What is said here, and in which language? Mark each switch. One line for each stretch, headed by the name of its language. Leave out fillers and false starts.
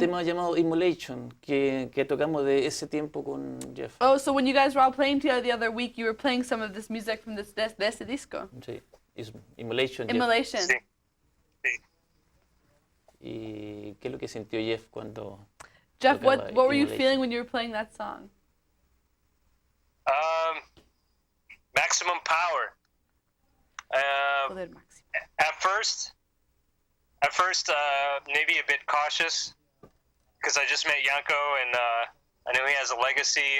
Spanish: tema llamado Immolation que tocamos de ese tiempo con Jeff.
English: Oh, so when you guys were all playing together the other week, you were playing some of this music from
Spanish: de este disco. Sí, Immolation. Jeff. Immolation. Sí. Sí. ¿Y qué es lo que sintió Jeff cuando... Jeff, tocaba
English: what were you
Spanish: Immolation?
English: feeling when you were playing that song? Maximum power.
Spanish: Poder máximo.
English: At first, maybe a bit cautious because I just met Yanko and I know he has a legacy.